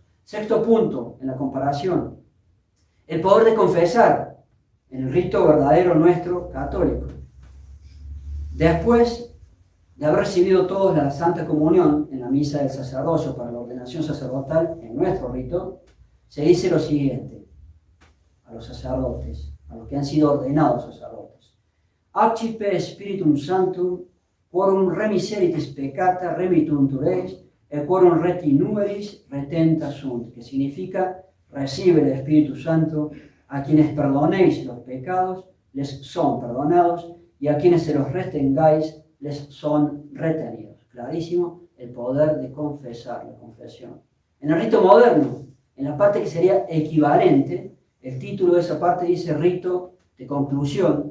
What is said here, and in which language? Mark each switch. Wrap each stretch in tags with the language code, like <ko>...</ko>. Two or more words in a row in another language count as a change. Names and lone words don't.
<es>Sexto punto en la comparación, el poder de confesar en el rito verdadero nuestro católico. Después de haber recibido todos la Santa Comunión en la misa del sacerdocio para la ordenación sacerdotal en nuestro rito, se dice lo siguiente a los sacerdotes, a los que han sido ordenados sacerdotes.</es> <la>Accipe Spiritum Sanctum, quorum remiseritis peccata remituntur eis, et quorum reti numeris retenta sunt,</la> <es>que significa, recibe el Espíritu Santo, a quienes perdonéis los pecados, les son perdonados, y a quienes se los retengáis, les son retenidos. Clarísimo el poder de confesar, la confesión. En el rito moderno, en la parte que sería equivalente, el título de esa parte dice rito de conclusión.</es>